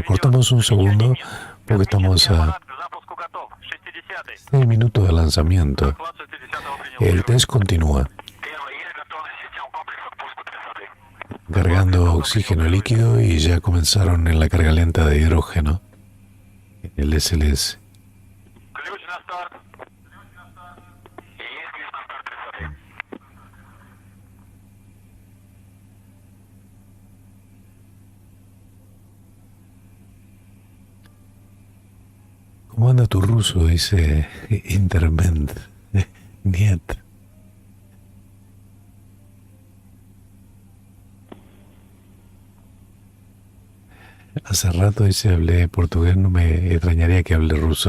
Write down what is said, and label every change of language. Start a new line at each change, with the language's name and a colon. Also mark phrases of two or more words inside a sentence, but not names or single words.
Spanish: Cortamos un segundo porque estamos a 6 minutos de lanzamiento. El test continúa. Cargando oxígeno líquido y ya comenzaron en la carga lenta de hidrógeno. El SLS.
Russian: Ключ на старт. Есть ключ на старт 30-й.
Spanish: ¿Cómo anda tu ruso? Dice Interment. Niet. Hace rato dice hablé portugués, no me extrañaría que hable ruso.